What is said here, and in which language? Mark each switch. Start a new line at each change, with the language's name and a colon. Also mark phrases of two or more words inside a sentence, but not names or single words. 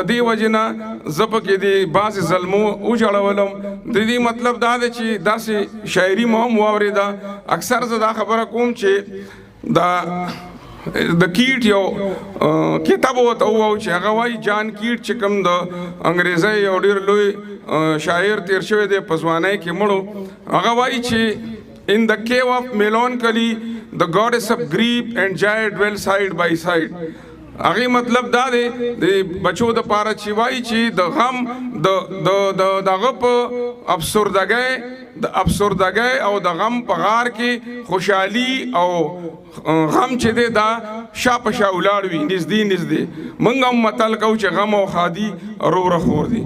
Pashto: دې وجې نه زه پکې د بعضې زلمو وژړولم د دې مطلب دا دی چې داسې شاعري مو هم واورېده اکثر زه دا خبره کوم چې دا د کیټ یو کتاب ورته ووایو چې هغه وایي جان کیټ چې کوم د انګریزۍ یو ډېر لوی شاعر تیر شوی دی په ځوانۍ کې مړو هغه وایي چې
English: In the cave of melancholy, the goddess of grief and joy dwell side by side.
Pashto: هغه مطلب دا دی د بچو د پاره چې وایي چې د غم دغه په افسردګۍ او د غم په غار کې خوشحالي او غم چې دی دا شا په شا ولاړ وي نږدې موږ هم متل کوو چې غم او ښادي روغه خور دي.